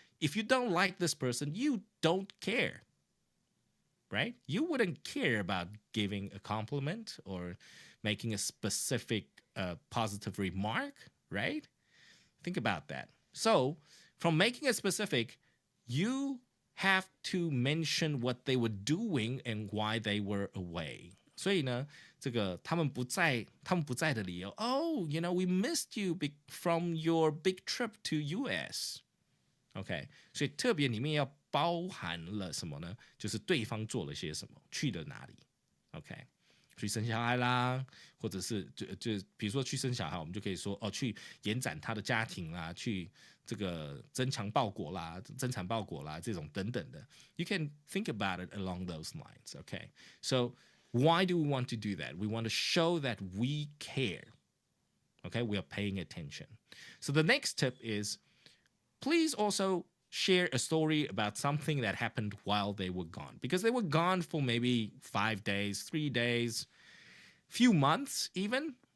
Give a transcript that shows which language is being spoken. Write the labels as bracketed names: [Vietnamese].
[English] If you don't like this person, you don't care, right? You wouldn't care about giving a compliment or making a specific positive remark, right? Think about that. So, from making it specific, you have to mention what they were doing and why they were away. [Chinese] 所以呢，这个他们不在的理由 [English] ，Oh, you know, we missed you from your big trip to US. [Chinese] OK， 所以特别里面要包含了什么呢？就是对方做了些什么，去了哪里。OK， 去生小孩啦，或者是就比如说去生小孩，我们就可以说哦，去延展他的家庭啦，去这个增强报国啦、增产报国啦，这种等等的。 [English] You can think about it along those lines. Okay, so why do we want to do that? We want to show that we care. Okay, we are paying attention. So the next tip is, please also share a story about something that happened while they were gone, because they were gone for maybe 5 days, 3 days, few months even.